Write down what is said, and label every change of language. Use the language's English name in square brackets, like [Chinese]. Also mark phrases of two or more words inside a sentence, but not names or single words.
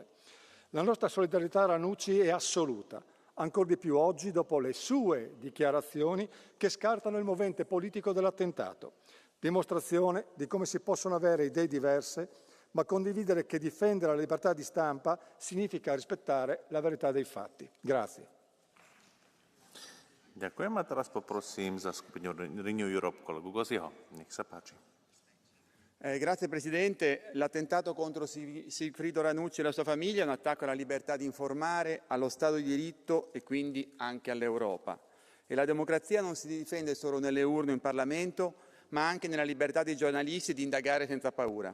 [Italian] La nostra solidarietà a Ranucci è assoluta, ancor di più oggi dopo le sue dichiarazioni che scartano il movente politico dell'attentato. Dimostrazione di come si possono avere idee diverse, ma condividere che difendere la libertà di stampa significa rispettare la verità dei fatti. Grazie. [Slovak] Ďakujem a teraz poprosím za skupinu Renew Europe kolegu Goziho. Nech sa páči. [Italian] Grazie Presidente. L'attentato contro Sigfrido Ranucci e la sua famiglia è un attacco alla libertà di informare, allo Stato di diritto e quindi anche all'Europa. E la democrazia non si difende solo nelle urne in Parlamento, ma anche nella libertà dei giornalisti di indagare senza paura.